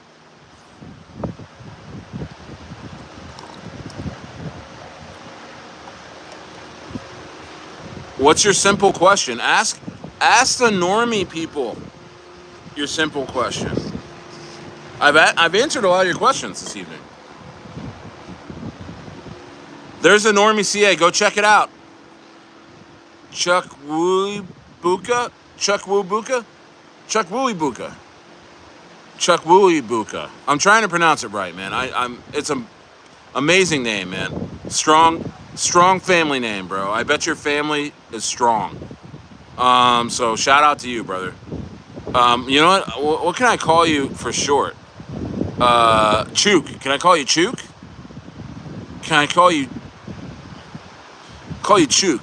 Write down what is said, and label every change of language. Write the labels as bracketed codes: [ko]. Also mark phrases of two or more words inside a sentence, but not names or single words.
[en] What's your simple question? Ask the Normie people your simple question. I've answered a lot of your questions this evening. There's a Normie CA. Go check it out. Chuck Wooey Buka. Chuck Woo Buka? Chuck Wooey Buka. Chuck Wooey Buka. I'm trying to pronounce it right, man. It's an amazing name, man. Strong family name, bro. I bet your family is strong. So shout out to you, brother. You know what? What can I call you for short? Chook. Can I call you Chook? Can I call you Chook?